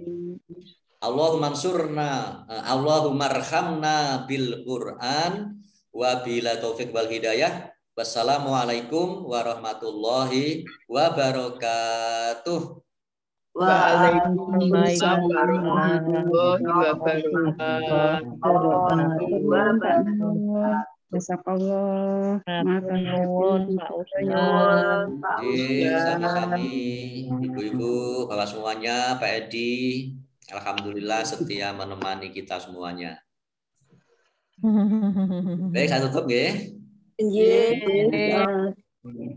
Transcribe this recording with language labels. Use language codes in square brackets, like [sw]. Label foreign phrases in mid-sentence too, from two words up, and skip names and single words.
[ar] اللهم انصرنا، اللهم ارحمنا بالقرآن وبالتوفيق والهداية. والسلام عليكم ورحمة الله وبركاته. وعليكم السلام ورحمة الله وبركاته. Jazakallah. [jv] Matur nuwun Pak Ustaz. [id] Sami-sami ibu-ibu, bapak semuanya, Pak Edi. Alhamdulillah setia menemani kita semuanya. Baik, saya tutup ya.